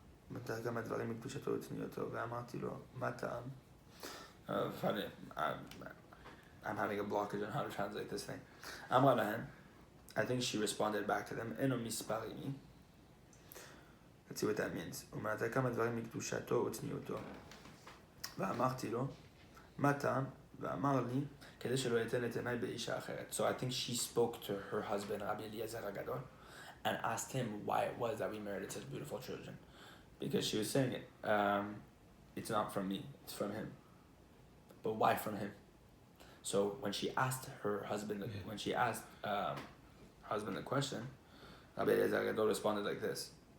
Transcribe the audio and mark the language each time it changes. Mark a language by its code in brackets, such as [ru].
[he] מתי גם הדברים מקדושתו וצניעותו, ואמרתי לו, מה טעם? [en] Funny, I'm having a blockage on how to translate this thing. [he] אמרה להן, [en] I think she responded back to them, [he] אינו מספר עימי. [en] Let's see what that means. [he] ומתי כמה דברים מקדושתו וצניעותו. ואמרתי לו, מה טעם? ואמר לי, כדי שלא ייתן את עיניי באישה אחרת. [en] So I think she spoke to her husband, Rabbi Eliezer HaGadol, and asked him why it was that we merited such beautiful children. Because she was saying it's not from me, it's from him. But why from him? So when she asked her husband, when she asked her husband the question, Rabbi Eliezer HaGadol responded like this.